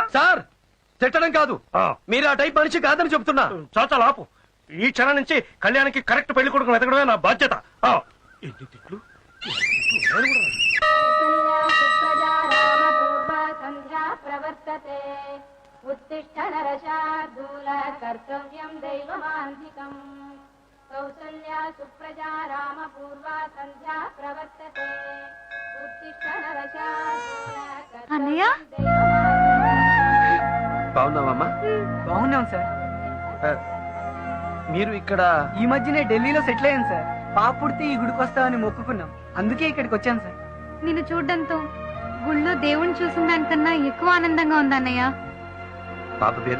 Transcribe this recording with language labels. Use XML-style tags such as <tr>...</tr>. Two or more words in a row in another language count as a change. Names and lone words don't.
<te>సార్, తిట్టడం కాదు, మీరు ఆ టైప్ మనిషి కాదని చెప్తున్నా. చాచాలు ఆపు. ఈ క్షణం నుంచి కళ్యాణ్కి కరెక్ట్ పెళ్లి కొడుకు వెతకడమే నా బాధ్యత. ఎన్ని తిట్లు.</te> <sa>ప్రవర్తతే ఉత్తిష్ట నరశార్దూల कर्तव्यं दैवमान्धिकम् कौसल्या सुप्रजा रामपूर्वा सन्ध्या प्रवर्तते उत्तिष्ठ नरशार्दूल</sa> <te>అన్నయ్య?</te> <sa>कर्तव्यं दैवमान्धिकम्</sa> <te>బాగున్నావమ్మా? బాగున్నాం సార్. ఆ, మీరు ఇక్కడ ఈ మధ్యనే ఢిల్లీలో సెటిల్ అయ్యాను సార్. పాప పుడితే ఈ గుడికి వస్తామని మొక్కుకున్నాం, అందుకే ఇక్కడికి వచ్చాను సార్. నిన్ను చూడ్డంతో గుళ్ళో దేవుణ్ణి చూసిన దానికన్నా ఎక్కువ ఆనందంగా ఉందన్నయ్య. పాప పేరు</te>